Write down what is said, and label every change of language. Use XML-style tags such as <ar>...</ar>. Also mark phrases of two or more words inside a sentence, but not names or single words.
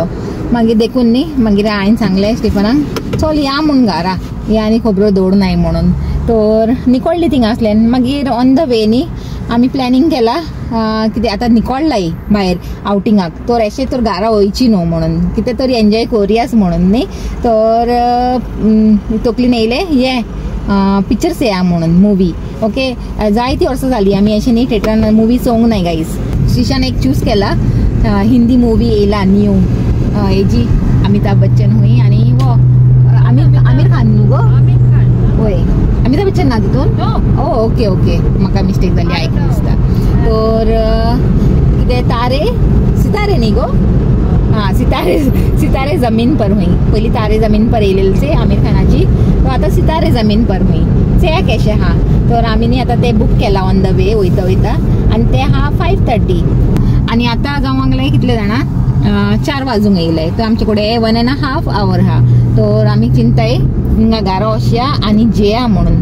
<kok>मागीर देखून न्ही मागीर हांवें सांगलें स्टिफनाक चल या म्हूण घरा या आनी खबरो दवरनाय म्हणून. तर निकोळ्ळी थिंगा आसल्यान मागीर</kok> <en>on the way</en> <kok>न्ही आमी प्लॅनिंग केला कितें आतां निकोळ्ळाय भायर आउटिंगाक. तर अशें तर घरा वयची न्हू म्हणून कितें तरी एन्जॉय करयास म्हणून न्ही. तर तकलीन येयले ये पिक्चर्स या म्हणून मुवी. ओके जायती वर्सां जाली आमी अशें न्ही थिएटरान मुवी चोवंक नाय गाईज. शिशान एक चूज केला हिंदी मुवी येयला न्यू हेजी अमिताभ बच्चन हुई आणि वो आमिर खान न्हू गो. होय अमिताभ बच्चन ना तितून. ओके ओके म्हाका मिस्टेक जाली आयकून दिसता. तर कितें तारे सितारे न्ही गो. हाँ सितारे जमीन पर हुई. पयलीं तारे जमीन पर येयलेली से आमिर खानाची. तो आतां सितारे जमीन पर हुई. ते कशें हा. तर आमी न्ही आतां ते बूक केला</kok> <en>on the way</en> <kok>वयता वयता आनी ते हा 5:30 आणि आता जावंक लागले कितले जाणां 4 वाजूंक येयले. तर आमचे कडेन 1.5 hour हा. तर आमी चिंताय हिंगा घरा वचया आनी जेया म्हणून.</kok>